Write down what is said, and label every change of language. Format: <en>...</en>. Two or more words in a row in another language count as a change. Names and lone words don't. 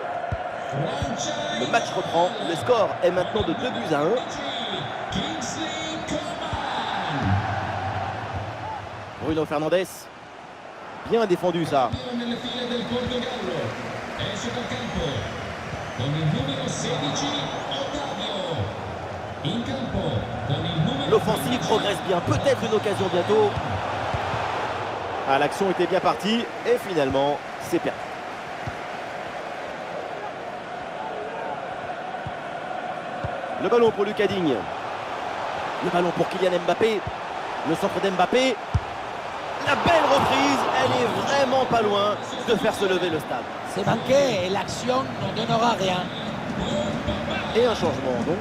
<fr>Le match reprend. Le score est maintenant de 2-1. Bruno Fernandes. Bien défendu ça.</fr> <it>Cambio nelle file del Portogallo. Esce dal campo. Con il numero 16, Ottavio. In campo. Con il numero</it> <fr>L'offensive</fr> <it>15.</it> <fr>progresse bien. Peut-être une occasion bientôt. Ah, l'action était bien partie. Et finalement, c'est perdu. Le ballon pour Lucas Digne. Le ballon pour Kylian Mbappé. Le centre d'Mbappé. La belle reprise. Elle est vraiment pas loin de faire se lever le stade. C'est manqué et l'action ne donnera rien. Et un changement donc.</fr>